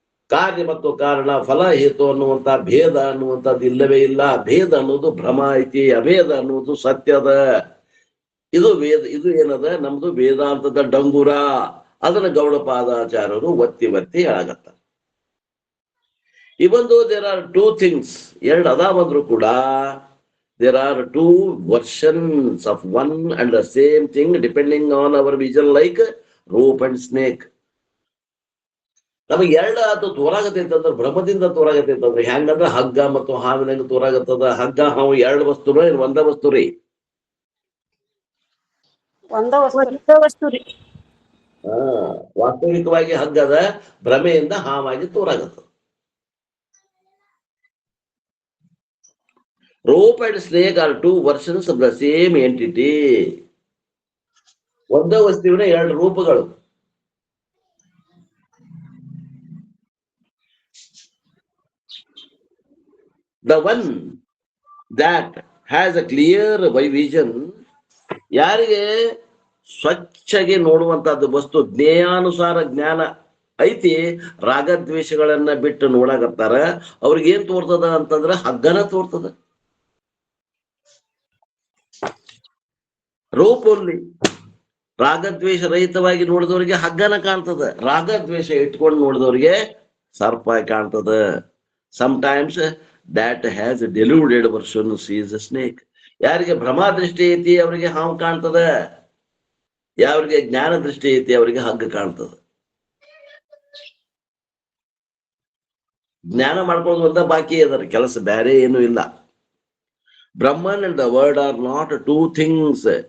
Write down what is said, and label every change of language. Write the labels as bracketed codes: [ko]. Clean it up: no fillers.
[kn] ಕಾರ್ಯ ಮತ್ತು ಕಾರಣ, ಫಲ ಹೇತು ಅನ್ನುವಂತ ಭೇದ ಅನ್ನುವಂಥದ್ದು ಇಲ್ಲವೇ ಇಲ್ಲ. ಭೇದ ಅನ್ನೋದು ಭ್ರಮ ಐತಿ, ಅಭೇದ ಅನ್ನೋದು ಸತ್ಯದ. ಇದು ಏನದ? ನಮ್ದು ವೇದಾಂತದ ಡಂಗುರ. ಅದನ್ನ ಗೌಡಪಾದಾಚಾರ್ಯರು ಒತ್ತಿ ಹೇಳಾಗತ್ತ. [en] even though there are two things, [kn] ಎರಡು ಅದಾವಂದ್ರು ಕೂಡ [en] there are two versions of one and the same thing depending on our vision, like rope and snake. [kn] ನಮಗೆ ಎರಡು ಅದು ತೋರಾಗತ್ತೈತಂದ್ರೆ ಭ್ರಮದಿಂದ ತೋರಾಗತ್ತೈತಂದ್ರೆ ಹೆಂಗಂದ್ರೆ ಹಗ್ಗ ಮತ್ತು ಹಾವಿನಂಗ ತೋರಾಗತ್ತದ. ಹಗ್ಗ ಹಾವು ಎರಡು ವಸ್ತುನ ಏನು ಒಂದ ವಸ್ತು ರೀ? ವಸ್ತು ರೀ. ವಾಸ್ತವಿಕವಾಗಿ ಹಗ್ಗದ ಭ್ರಮೆಯಿಂದ ಹಾವಾಗಿ ತೋರಾಗತ್ತದ. [en] Rope and snake are two versions of the same entity. [kn] ಒಂದೇ ವಸ್ತುವಿನ ಎರಡು ರೂಪಗಳು. [en] The one that has a clear vision, [kn] ಯಾರಿಗೆ ಸ್ವಚ್ಛಗೆ ನೋಡುವಂತಹದ್ದು ವಸ್ತು, ಜ್ಞೇಯಾನುಸಾರ ಜ್ಞಾನ ಐತಿ, ರಾಗದ್ವೇಷಗಳನ್ನ ಬಿಟ್ಟು ನೋಡಾಕತ್ತಾರ, ಅವ್ರಿಗೆ ಏನ್ ತೋರ್ತದ ಅಂತಂದ್ರ ಹಗ್ಗನ ತೋರ್ತದ. ರೂಪಲ್ಲಿ ರಾಗದ್ವೇಷ ರಹಿತವಾಗಿ ನೋಡಿದವರಿಗೆ ಹಗ್ಗನ ಕಾಣ್ತದ, ರಾಗದ್ವೇಷ ಇಟ್ಕೊಂಡು ನೋಡಿದವರಿಗೆ ಸರ್ಪ ಕಾಣ್ತದ. Sometimes [en] that has a deluded person sees a snake. [kn] ಯಾರಿಗೆ ಭ್ರಮಾ ದೃಷ್ಟಿ ಐತಿ ಅವರಿಗೆ ಹಾವು ಕಾಣ್ತದ, ಯಾವ್ರಿಗೆ ಜ್ಞಾನ ದೃಷ್ಟಿ ಐತಿ ಅವರಿಗೆ ಹಗ್ಗ ಕಾಣ್ತದ. ಜ್ಞಾನ ಮಾಡ್ಕೊಳ್ಳೋದು ಒಂದ ಬಾಕಿ ಅದರ ಕೆಲಸ, ಬೇರೆ ಏನು ಇಲ್ಲ. [en] Brahman and the world are not two things.